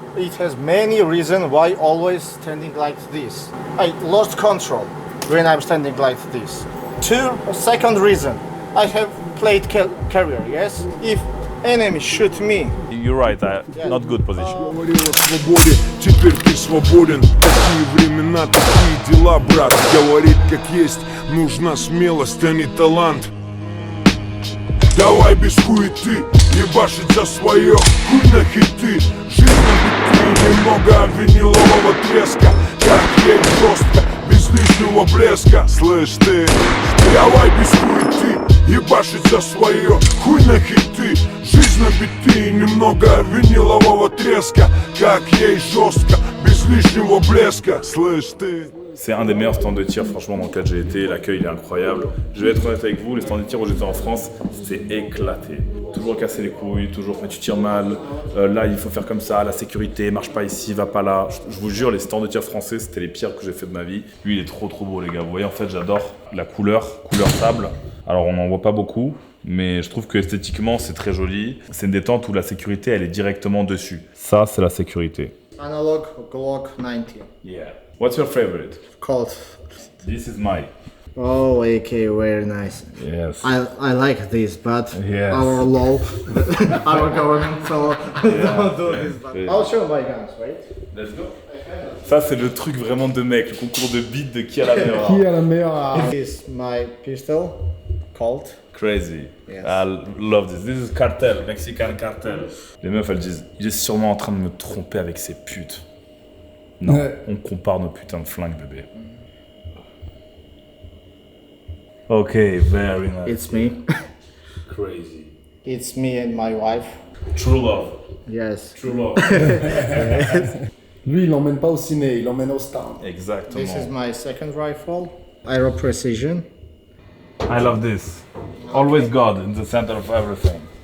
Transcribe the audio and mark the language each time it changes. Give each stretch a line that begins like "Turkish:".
English: It has many reasons why always standing like this. I lost control when I'm standing like this. Second reason, I have played career, yes? If enemy shoot me, You're right, not good position.
Russian: Говорил о свободе, теперь ты свободен. Такие времена, такие дела, брат. Говорить как есть, нужна смелость, а не талант. Давай без хуеты, ебашить за свое, хуй на хиты. Жизнь на битве, немного винилового треска. Как ей жестко, без лишнего блеска. Слышь ты, давай без хуеты, ебашить за свое, хуй на хиты. Жизнь на битве, немного винилового треска. Как ей жестко, без lишнего блеска. Слышь ты.
French: C'est un des meilleurs stands de tir franchement dans lequel j'ai été, l'accueil il est incroyable. Je vais être honnête avec vous, les stands de tir où j'étais en France, c'était éclaté. Toujours casser les couilles, toujours mais tu tires mal, là il faut faire comme ça, la sécurité, marche pas ici, va pas là. Je vous jure, les stands de tir français c'était les pires que j'ai fait de ma vie. Lui il est trop beau les gars, vous voyez en fait j'adore la couleur sable. Alors on n'en voit pas beaucoup, mais je trouve que esthétiquement c'est très joli. C'est une détente où la sécurité elle est directement dessus. Ça c'est la sécurité.
English: analog Glock 90. Yeah. What's your favorite? Colt. This is mine. Oh, AK, very nice. Yes. I like this, but Yes. our law, our government, so don't do this. But Yeah. I'll show my guns, right? Let's go.
French: Ça c'est le truc vraiment de mec, le concours de beat de qui a la meilleure arme. a la meilleure?
English: This is my pistol, Colt. Crazy. Yes. I love this. This is cartel, Mexican cartel.
French: Les meufs elles disent, il est sûrement en train de me tromper avec ses putes. Non, on compare nos putains de flingues bébé.
English: Ok, very nice. It's me. Crazy. It's me and my wife. True love. Yes. True love.
French: Lui, il l'emmène pas au ciné, il l'emmène au stand. Exactement.
English: This is my second rifle. Aero Precision. I love this. Always God in the center of everything.